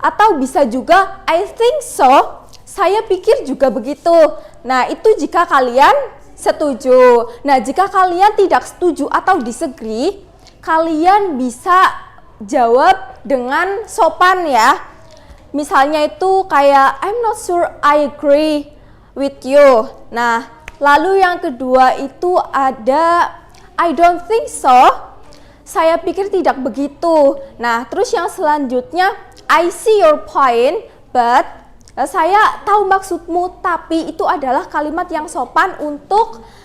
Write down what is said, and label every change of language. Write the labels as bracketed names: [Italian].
[Indonesian] Atau bisa juga [English] I think so, [Indonesian] saya pikir juga begitu. Nah, itu jika kalian setuju. Nah, jika kalian tidak setuju atau disagree, kalian bisa jawab dengan sopan ya. Misalnya itu kayak [English] I'm not sure I agree with you. [Indonesian] Nah, lalu yang kedua itu ada [English] I don't think so, [Indonesian] saya pikir tidak begitu. Nah, terus yang selanjutnya [English] I see your point but [Indonesian] saya tahu maksudmu, tapi itu adalah kalimat yang sopan untuk